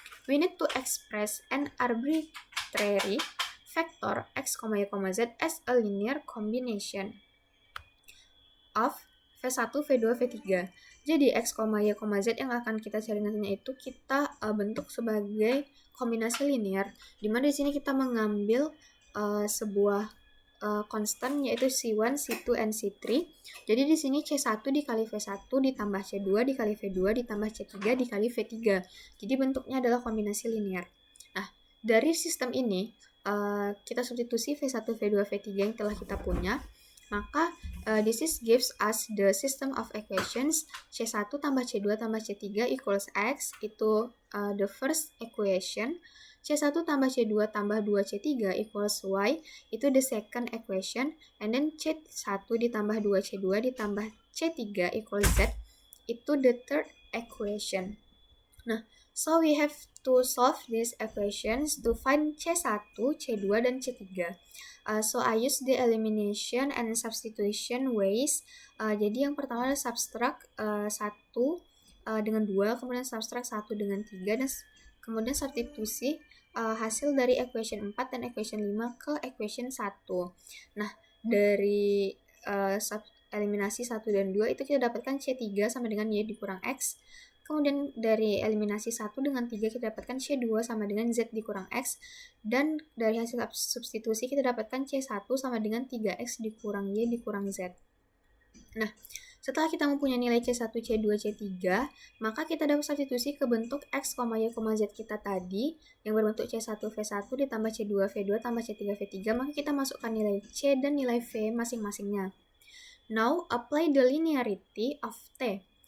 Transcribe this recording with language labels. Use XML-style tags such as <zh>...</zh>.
<en>We need to express an arbitrary vector x, y, z as a linear combination of V1, V2, V3.</en> <id>Jadi x, y, z yang akan kita cari nantinya itu kita bentuk sebagai kombinasi linear, di mana di sini kita mengambil sebuah konstan yaitu C1, C2, and C3. Jadi di sini C1 dikali V1 ditambah C2 dikali V2 ditambah C3 dikali V3. Jadi bentuknya adalah kombinasi linear. Nah, dari sistem ini kita substitusi V1, V2, V3 yang telah kita punya.</id> <en>Maka this gives us the system of equations C1 tambah C2 tambah C3 equals X, itu the first equation. C1 tambah C2 tambah 2C3 equals Y, itu the second equation. And then C1 ditambah 2C2 ditambah C3 equals Z, itu the third equation. Nah, so we have to solve these equations to find C1, C2, dan C3. So I use the elimination and substitution ways.</en> <id>Jadi yang pertama adalah subtract 1 dengan 2, kemudian subtract 1 dengan 3, dan kemudian substitusi hasil dari equation 4 dan equation 5 ke equation 1. Nah, dari eliminasi 1 dan 2 itu kita dapatkan C3 sama dengan Y dikurang X. Kemudian dari eliminasi 1 dengan 3 kita dapatkan C2 sama dengan Z dikurang X. Dan dari hasil substitusi kita dapatkan C1 sama dengan 3X dikurang Y dikurang Z. Nah, setelah kita mempunyai nilai C1, C2, C3, maka kita dapat substitusi ke bentuk X, Y, Z kita tadi yang berbentuk C1, V1 ditambah C2, V2 tambah C3, V3, maka kita masukkan nilai C dan nilai V masing-masingnya.</id> <en>Now, apply the linearity of T.</en>